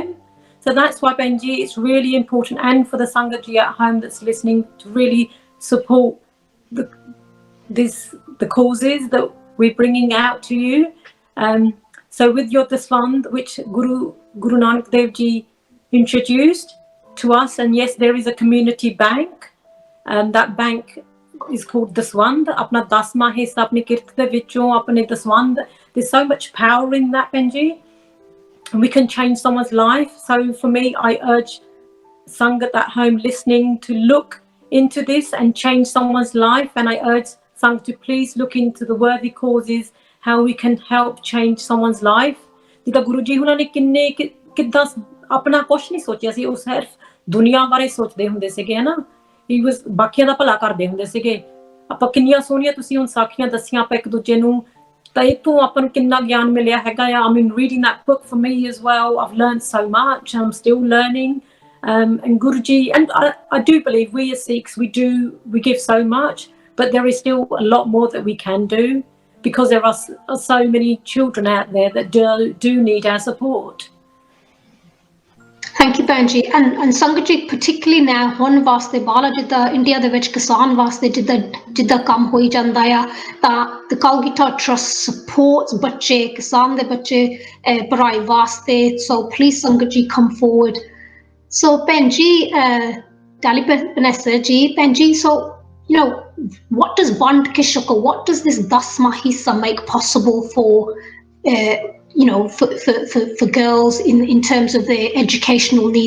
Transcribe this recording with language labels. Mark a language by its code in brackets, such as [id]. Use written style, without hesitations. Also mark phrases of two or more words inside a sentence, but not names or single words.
[en] So that's why, Benji, it's really important, and for the Sangat Ji at home that's listening, to really support the causes that we're bringing out to you. So with your daswand, which Guru Nanak Dev Ji introduced to us, and yes, there is a community bank, and that bank is called daswand. [pa] ਆਪਣਾ ਦਸਵਾਂ ਹਿੱਸਾ ਆਪਣੀ ਕਿਰਤ ਦੇ ਵਿੱਚੋਂ ਆਪਣੇ ਦਸਵੰਧ. [en] There's so much power in that, Benji. We can change someone's life. So for me, I urge Sangat at home listening to look into this and change someone's life. And I urge Sangat to please look into the worthy causes, how we can help change someone's life. [pa] ਜਿੱਦਾਂ ਗੁਰੂ ਜੀ ਹੁਣਾਂ ਨੇ ਕਿੰਨੇ ਕਿੱਦਾਂ ਆਪਣਾ ਕੁਝ ਨਹੀਂ ਸੋਚਿਆ ਸੀ, ਉਹ ਸਿਰਫ ਦੁਨੀਆ ਬਾਰੇ ਸੋਚਦੇ ਹੁੰਦੇ ਸੀਗੇ ਹੈ ਨਾ. [en] He was [pa] ਬਾਕੀਆਂ ਦਾ ਭਲਾ ਕਰਦੇ ਹੁੰਦੇ ਸੀਗੇ. ਆਪਾਂ ਕਿੰਨੀਆਂ ਸੋਹਣੀਆਂ ਤੁਸੀਂ ਹੁਣ ਸਾਖੀਆਂ ਦੱਸੀਆਂ, ਆਪਾਂ ਇੱਕ ਦੂਜੇ ਨੂੰ ਤਾਂ ਇੱਥੋਂ ਆਪਾਂ ਨੂੰ ਕਿੰਨਾ ਗਿਆਨ ਮਿਲਿਆ ਹੈਗਾ ਆ. [en] I mean, reading that book for me as well, I've learned so much. I'm still learning. And Guruji, and I do believe we as Sikhs, we give so much, but there is still a lot more that we can do, because there are so many children out there that do need our support. Thank you, Benji. And Sangat ji, particularly now, [pa] ਹੁਣ ਵਾਸਤੇ ਬਾਹਰ ਜਿੱਦਾਂ ਇੰਡੀਆ ਦੇ ਵਿੱਚ ਕਿਸਾਨ ਵਾਸਤੇ ਜਿੱਦਾਂ ਕੰਮ ਹੋਈ ਜਾਂਦਾ ਆ, ਤਾਂ [en] the Kalgita Trust supports [pa] ਬੱਚੇ, ਕਿਸਾਨ ਦੇ ਬੱਚੇ ਪੜ੍ਹਾਈ ਵਾਸਤੇ. [en] So please, Sangat ji, come forward. So Benji, Panesar ji, Benji, so you know, what does Band Kishaka, what does this 10 hissa make possible for you know, for girls in terms of their educational needs?